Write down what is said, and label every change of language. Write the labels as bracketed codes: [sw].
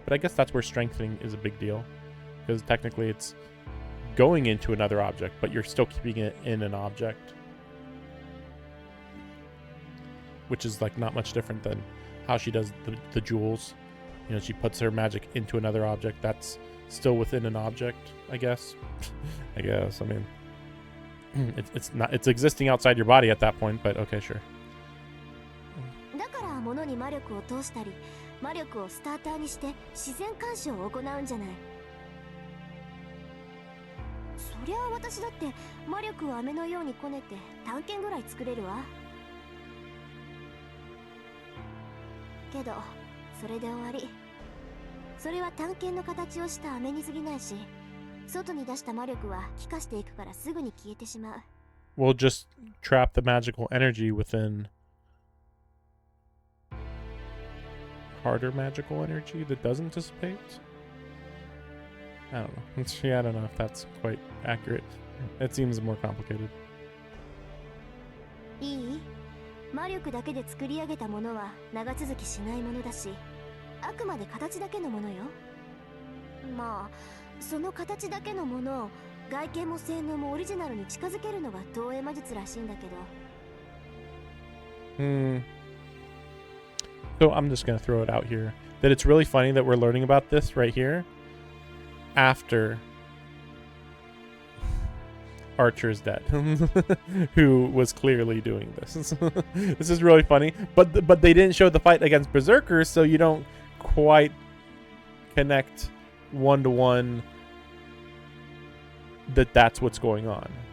[en] But I guess that's where strengthening is a big deal, because technically it's going into another object, but you're still keeping it in an object, which is like not much different than how she does the jewels. You know, she puts her magic into another object that's still within an object, I guess. I mean, it's existing outside your body at that point, but okay, sure. [ja] だから物に魔力を通したり、魔力をスターターにして自然干渉を行うんじゃない。そりゃあ私だって魔力を飴のようにこねて探検ぐらい作れるわ。けどそれで終わり。それは探検の形をした飴に過ぎないし、外に出した魔力は気化していくからすぐに消えてしまう。 [en] We'll just trap the magical energy within harder magical energy that doesn't dissipate? I don't know. Yeah, I don't know if that's quite accurate. It seems more complicated. [ja] いい？魔力だけで作り上げたものは長続きしないものだし、あくまで形だけのものよ。まあ、その形だけのものを外見も性能もオリジナルに近づけるのが投影魔術らしいんだけど。 [en] So I'm just going to throw it out here that it's really funny that we're learning about this right here after Archer is dead, who was clearly doing this. This is really funny, but they didn't show the fight against Berserkers, so you don't quite connect one-to-one that's what's going on.